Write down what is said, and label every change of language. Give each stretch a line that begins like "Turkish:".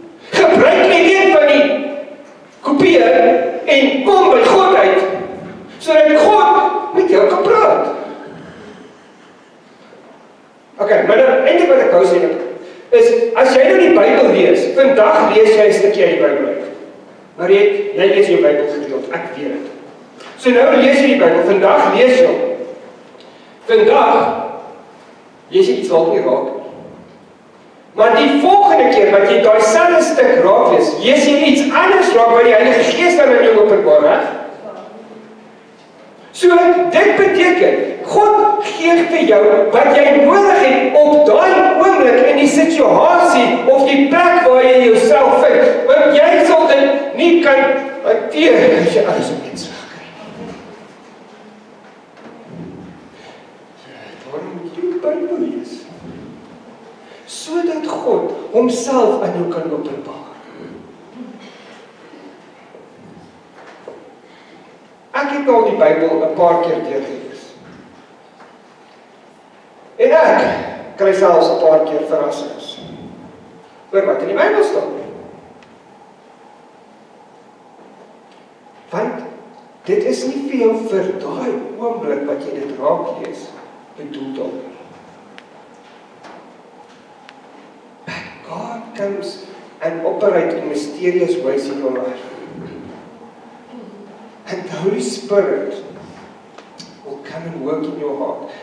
Afrikaans: Gebruik net een van die kopieë en kom by God uit, sodat God met jou kan praat. Ok, maar nou, eintlik wat ek wou sê, is, as jy nou die Bybel lees, vandag lees jy 'n stukkie uit die Bybel uit. Maar jy lees jou Bybel gereeld, ek weet dit. So nou lees jy die Bybel, vandag lees jy hom. Vandag lees jy iets wat nie raak nie. Maar die volgende keer wat jy daai selfde stuk raak lees jy iets anders raak wat die Heilige Gees dan in jou openbaar, hè? So, dit beteken, God gee vir jou wat jy nodig het op daai oomblik in die situasie of die plek waar jy jouself vind. Want jy sal dit nie kan hanteer as jy alles op iets raak kry. Daarom moet jy die Bybel lees. Sodat God homself aan jou kan openbaar. Ek het al die Bybel 'n paar keer deurgelees. En ek kry selfs 'n paar keer verrassings oor wat in die Bybel staan. Want dit is nie vir jou vir daai oomblik wat jy dit raak lees bedoel dalk.
English: God comes and operates in mysterious ways in your life. And the Holy Spirit will come and work in your heart.